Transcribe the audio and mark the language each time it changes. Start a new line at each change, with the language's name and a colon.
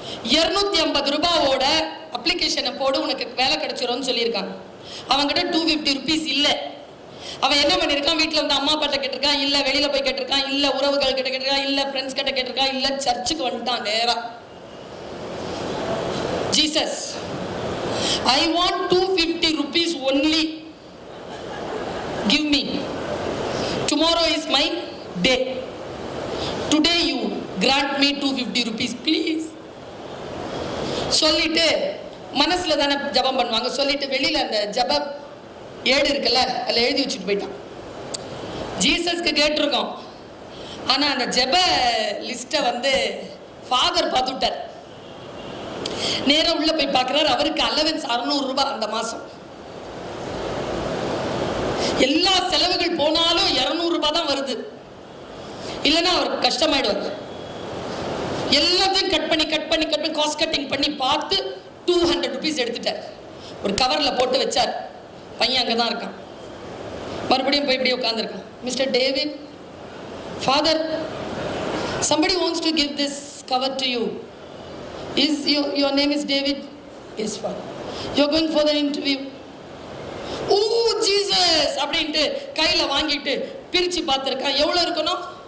Tamil: 250 ரூபாவோட அப்ளிகேஷனை போடு, உனக்கு வேலை கிடைச்சிரும்னு சொல்லியிருக்காங்க. அவன்கிட்ட 250 ருபீஸ் இல்லை. அவன் என்ன பண்ணியிருக்கான்? வீட்டில் வந்து அம்மா அப்பாட்ட கேட்டிருக்கான், இல்லை வெளியில போய் கேட்டிருக்கான், இல்லை உறவுகள் கிட்ட கேட்டிருக்கான், இல்லை ஃப்ரெண்ட்ஸ் கிட்ட கேட்டிருக்கான், இல்லை சர்ச்சுக்கு வந்துட்டான் நேரா.
English: Jesus, I want 250 rupees only. Give me. Tomorrow is my day. Today you grant me 250 rupees please.
Tamil: சொல்லிட்டு மனசுல தானே ஜபம் பண்ணுவாங்க. சொல்லிட்டு வெளியில அந்த ஜப ஏடு இருக்குல்ல, அதில் எழுதி வச்சுட்டு போயிட்டான். ஜீசஸ்க்கு கேட்டிருக்கோம், ஆனா அந்த ஜப லிஸ்ட்டை வந்து ஃபாதர் பார்த்துட்டார். நேரம் உள்ள போய் பார்க்கிறார். அவருக்கு அலவன்ஸ் 600 ரூபாய் அந்த மாசம். எல்லா செலவுகள் போனாலும் 200 ரூபாய் தான் வருது. இல்லைன்னா அவருக்கு கஷ்டமாயிடுவார். எல்லாத்தையும் கட் பண்ணி காஸ்ட் கட்டிங் பண்ணி பார்த்து 200 ருபீஸ் எடுத்துட்டார். ஒரு கவர்ல போட்டு வச்சார். பையன் அங்கதான் இருக்கான். மறுபடியும் போய் இப்படி உட்கார்ந்துருக்கான்.
English: Mister David, father, somebody wants to give this cover to you. Is your name is David? Yes, father. You're going for the interview.
Tamil: Oh Jesus, அப்படின்ட்டு கையில வாங்கிட்டு பிரிச்சு பார்த்திருக்கான். எவ்வளவு இருக்கணும்?